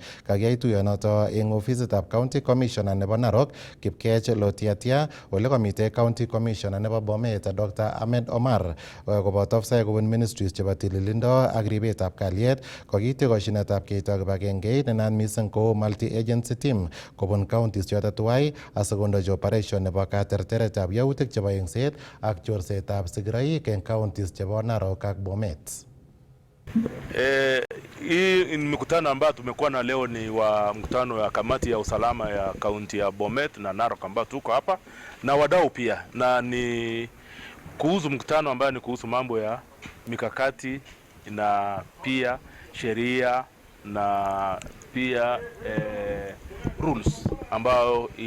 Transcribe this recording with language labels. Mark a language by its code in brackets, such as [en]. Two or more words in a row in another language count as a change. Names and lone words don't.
[kln] Kakiyai tuyonoto eng ofisitab [en] County Commissioner [kln] nebo Narok Kipkech Lotiatia ole komite [en] County Commissioner [kln] nebo Bomet Dr. Ahmed Omar koboto ofisai kobun ministries chebo tililindo ak ribetab kalyet kokiite koshinetab keito kibagengeit nenaat mising ko [en] multi-agency team [kln] kobun counties choto tuwai asikondochi operation nebo katerteretab yautik chebo engset ak chorsetab sigiroik eng counties chebo Narok ak Bomet. [sw] Hii mikutano ambayo tumekuwa na leo ni wa mkutano ya kamati ya usalama ya kaunti ya Bomet na Narok ambayo tuko hapa na wadau pia, na ni kuhusu mkutano ambayo ni kuhusu mambo ya mikakati na pia sheria na pia rules ambayo